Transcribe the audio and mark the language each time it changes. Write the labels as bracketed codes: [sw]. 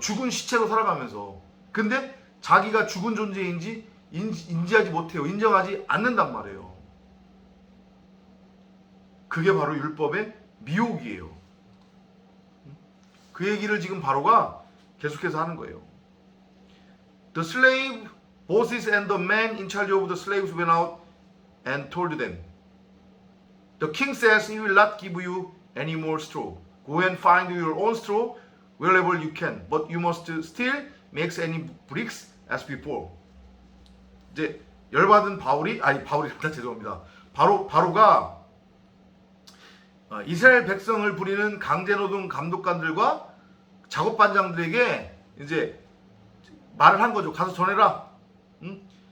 [ko] 죽은 시체로 살아가면서. 근데 자기가 죽은 존재인지 인지하지 못해요. 인정하지 않는단 말이에요. 그게 바로 율법의 미혹이에요. 그 얘기를 지금 바로가 계속해서 하는 거예요. [en] The slave bosses and the man in charge of the slaves went out and told them, The king says he will not give you any more straw. Go and find your own straw wherever you can. But you must still make any bricks as before. [ko] 이제 열받은 죄송합니다. 바로가 이스라엘 백성을 부리는 강제노동 감독관들과 작업반장들에게 이제 말을 한 거죠. 가서 전해라. 응?